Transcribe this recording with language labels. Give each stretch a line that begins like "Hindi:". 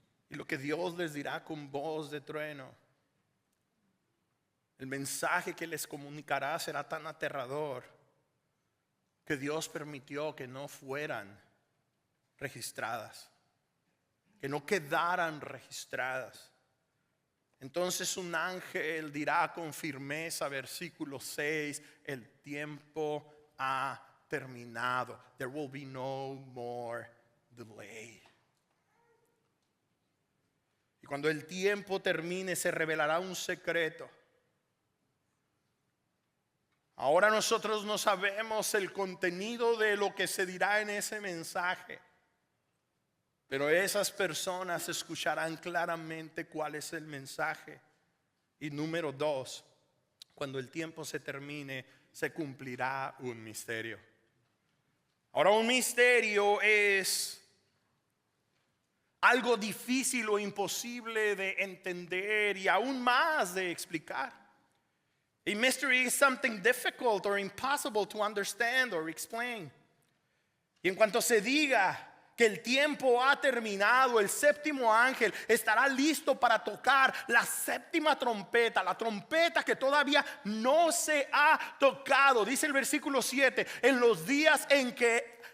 Spanish: Y lo que Dios les dirá con voz de trueno, el mensaje que les comunicará será tan aterrador que Dios permitió que no fueran registradas, que no quedaran registradas. Entonces un ángel dirá con firmeza, versículo 6, el tiempo ha terminado.
English: There will be no more delay.
Spanish: Y cuando el tiempo termine, se revelará un secreto. Ahora nosotros no sabemos el contenido de lo que se dirá en ese mensaje, pero esas personas escucharán claramente cuál es el mensaje. Y número 2, cuando el tiempo se termine, se cumplirá un misterio. Ahora, un misterio es algo difícil o imposible de entender y aún más de explicar.
English: A mystery is something difficult or impossible to understand or explain.
Spanish: Y en cuanto se diga que el tiempo ha terminado, el séptimo ángel estará listo para tocar la séptima trompeta, la trompeta que todavía no se ha tocado. Dice el versículo 7, en los días en que